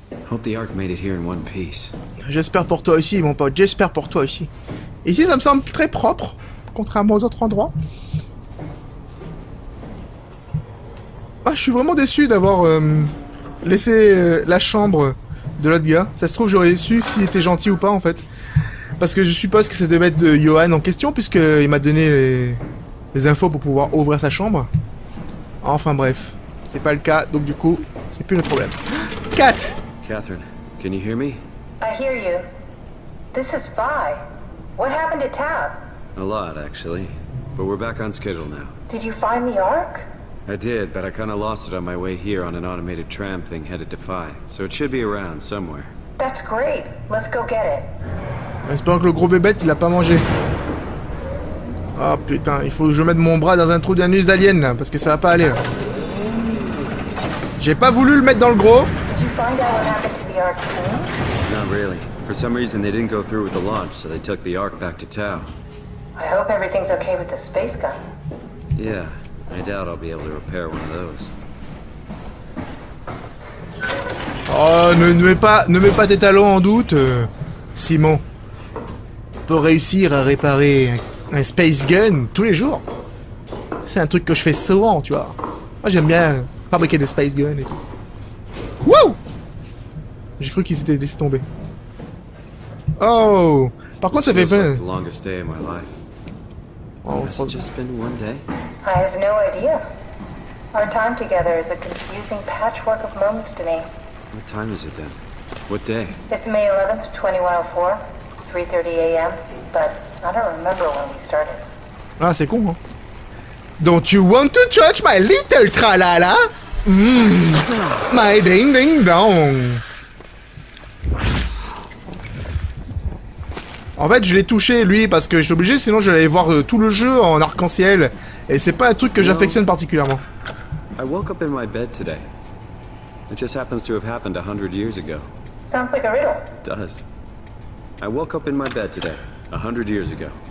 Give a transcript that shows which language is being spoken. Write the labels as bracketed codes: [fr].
[en] Hope the Ark made it here in one piece. [fr] J'espère pour toi aussi, mon pote. J'espère pour toi aussi. Ici, ça me semble très propre, contrairement aux autres endroits. Ah, je suis vraiment déçu d'avoir laissé la chambre de l'autre gars. Ça se trouve, j'aurais su s'il était gentil ou pas, en fait. Parce que je suppose que ça devait être de Johan en question, puisqu'il m'a donné les infos pour pouvoir ouvrir sa chambre. Enfin bref, c'est pas le cas, donc du coup, c'est plus notre problème. 4. [en] Catherine, can you hear me? I hear you. This is Phi. What happened to Tab? A lot, actually. But we're back on schedule now. Did you find the Ark? I did, but I kinda lost it on my way here on an automated tram thing headed to Phi. So it should be around somewhere. That's great. Let's go get it. [fr] Espérons que le gros bébête, il a pas mangé. Oh putain, il faut que je mette mon bras dans un trou d'anus d'alien là, parce que ça va pas aller là. J'ai pas voulu le mettre dans le gros. [en] Did you find out what happened to the Ark team? Not really. For some reason they didn't go through with the launch, so they took the Ark back to Tau. I hope everything's okay with the space gun. Yeah, I doubt I'll be able to repair one of those. [fr] Oh, ne mets pas tes talons en doute, Simon. Pour réussir à réparer un space gun tous les jours, c'est un truc que je fais souvent, tu vois. Moi, j'aime bien fabriquer des space guns et tout. Wouh! J'ai cru qu'il s'était laissé tomber. Oh! Par contre, ça fait [en] Feels [fr] plein. [en] like the longest day of my life. [fr] Oh, [en] Has [fr] c'est [en] it just been one day? I have no idea. Our time together is a confusing patchwork of moments to me. What time is it then? What day? It's May 11th, 2104, 3:30 a.m., but I don't remember when we started. [fr] Ah, c'est con, hein. [en] Don't you want to touch my little tralala? My ding ding dong. [fr] En fait, je l'ai touché, lui, parce que je suis obligé, sinon je vais aller voir tout le jeu en arc-en-ciel. Et c'est pas un truc que j'affectionne particulièrement. [en] I woke up in my bed today. It just happens to have happened 100 years ago. Sounds like a riddle. It does. I woke up in my bed today, 100 years ago.